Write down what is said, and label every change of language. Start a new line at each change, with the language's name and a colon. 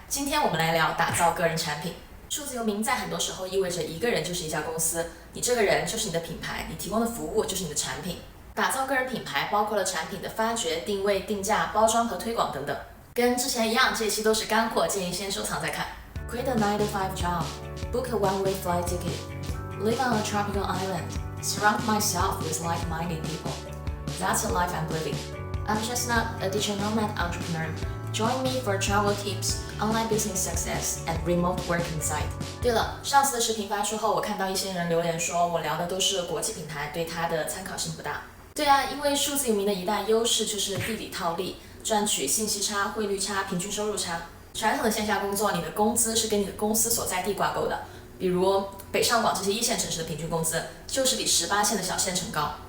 Chinese: 今天我们来聊打造个人产品。数字游民在很多时候意味着一个人就是一家公司，你这个人就是你的品牌，你提供的服务就是你的产品。打造个人品牌包括了产品的发掘、定位、定价、包装和推广等等。跟之前一样，这一期都是干货，建议先收藏再看。
English: Quit a 9-to-5 job, book a one-way flight ticket, live on a tropical island, surround myself with like-minded people. That's the life I'm living. I'm just not a digital nomad entrepreneur. Join me for travel tips, online business success, and remote work insight.
Chinese: 对了，上次的视频发出后，我看到一些人留言说我聊的都是国际品牌，对它的参考性不大。对啊，因为数字游民的一大优势就是地理套利，赚取信息差、汇率差、平均收入差。传统的线下工作，你的工资是跟你的公司所在地挂钩的，比如北上广这些一线城市的平均工资就是比18线的小县城高。